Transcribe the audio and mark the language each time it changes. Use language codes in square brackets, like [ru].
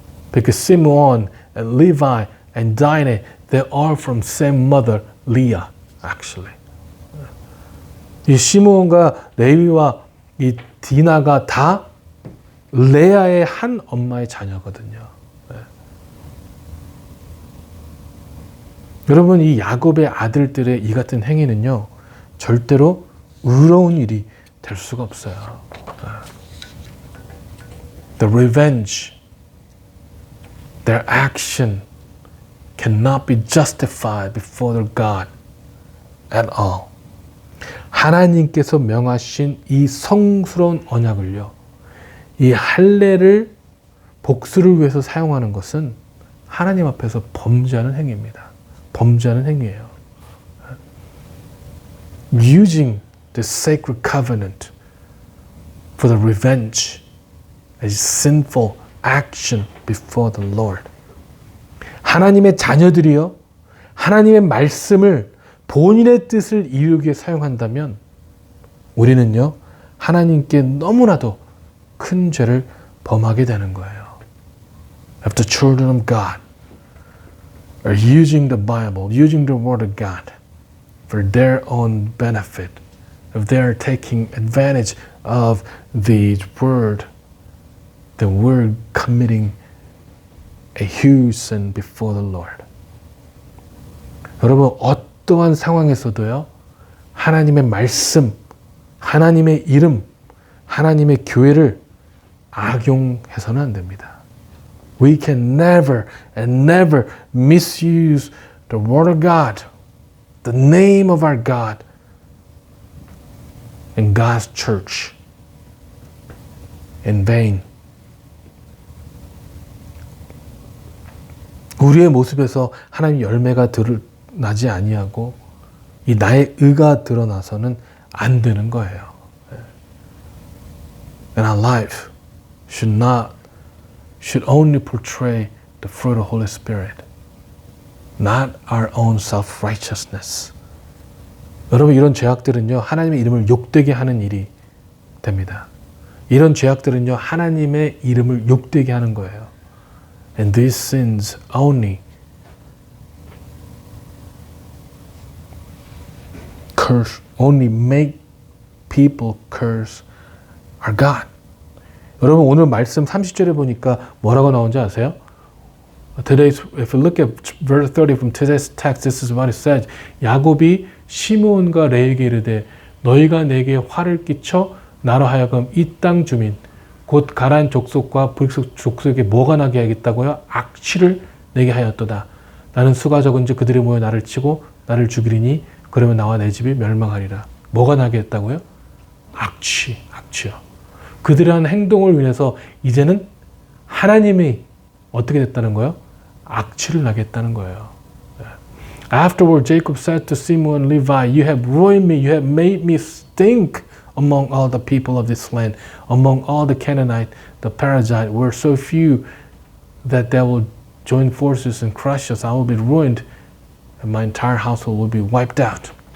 [en] Because Simeon and Levi and Dinah, they are from same mother, Leah, actually. [ko] 이 시므온과 레위와 이 디나가 다 레아의 한 엄마의 자녀거든요. 네. 여러분, 이 야곱의 아들들의 이 같은 행위는요, 절대로 의로운 일이 될 수가 없어요. [en] The revenge, their action cannot be justified before their God at all. [ko] 하나님께서 명하신 이 성스러운 언약을요, 이 할례를 복수를 위해서 사용하는 것은 하나님 앞에서 범죄하는 행위입니다. 범죄하는 행위예요. [en] Using the sacred covenant for the revenge is sinful action before the Lord. [ko] 하나님의 자녀들이요, 하나님의 말씀을 본인의 뜻을 이루기 위해 사용한다면 우리는요, 하나님께 너무나도 큰 죄를 범하게 되는 거예요. [en] If the children of God are using the Bible, using the Word of God for their own benefit, if they are taking advantage of the Word, then we're committing a huge sin before the Lord. [ko] 여러분, 어떠한 상황에서도요, 하나님의 말씀, 하나님의 이름, 하나님의 교회를 악용해서는 안 됩니다. [en] We can never and never misuse the word of God, the name of our God, and God's church in vain. [ko] 우리의 모습에서 하나님 열매가 드러나지 아니하고 이 나의 의가 드러나서는 안 되는 거예요. [en] And our life should only portray the fruit of Holy Spirit, not our own self-righteousness. [ko] 여러분, 이런 죄악들은요, 하나님의 이름을 욕되게 하는 일이 됩니다. 이런 죄악들은요, 하나님의 이름을 욕되게 하는 거예요. [en] And these sins only make people curse our God. [ko] 여러분, 오늘 말씀 30절에 보니까 뭐라고 나온지 아세요? [en] Today, if you look at verse 30 from today's text, this is what it says. [ko] 야곱이 시므온과 레에게 이르되 너희가 내게 화를 끼쳐 나로 하여금 이 땅 주민 곧 가나안 족속과 불속 족속에게 뭐가 나게 하겠다고요? 악취를 내게 하였도다. 나는 수가 적은지 그들이 모여 나를 치고 나를 죽이리니 그러면 나와 내 집이 멸망하리라. 뭐가 나게 했다고요? 악취요. 그들의 한 행동을 인해서 이제는 하나님이 어떻게 됐다는 거예요? 악취를 나게 했다는 거예요. [en] Afterward, Jacob said to Simeon and Levi, you have ruined me, you have made me stink among all the people of this land, among all the Canaanite, the Perizzite, were so few that they will join forces and crush us. I will be ruined, and my entire household will be wiped out.